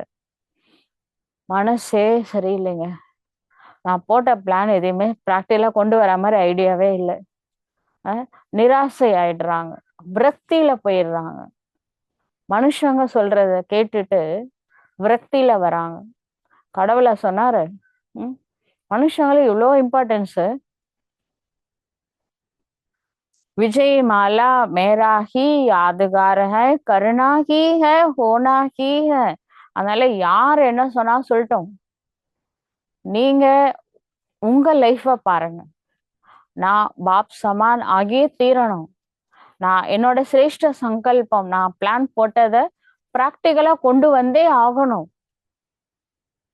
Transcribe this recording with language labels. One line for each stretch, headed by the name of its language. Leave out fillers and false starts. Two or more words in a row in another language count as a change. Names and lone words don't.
Tamil: மனசே சரியில்லைங்க, நான் போட்ட பிளான் எதையுமே பிராக்டிகலா கொண்டு வர மாதிரி ஐடியாவே இல்லை. நிராசை ஆயிடுறாங்க, விரக்தியில போயிடுறாங்க. மனுஷங்க சொல்றத கேட்டுட்டு விரக்தியில வராங்க. கடவுளை சொன்னாரு, மனுஷங்களுக்கு இவ்வளோ இம்பார்ட்டன்ஸ்.
Hindi: विजय माला मेरा ही यादगार है, करना ही है, होना ही है.
Tamil: அதனால யார் என்ன சொன்னா சொல்லட்டும், நீங்க உங்க லைஃப பாருங்க. நான்
Hindi: बाप समान
Tamil: ஆகியே தீரணும். நான் என்னோட சிரேஷ்ட சங்கல்பம், நான் பிளான் போட்டதை பிராக்டிகலா கொண்டு வந்தே ஆகணும்.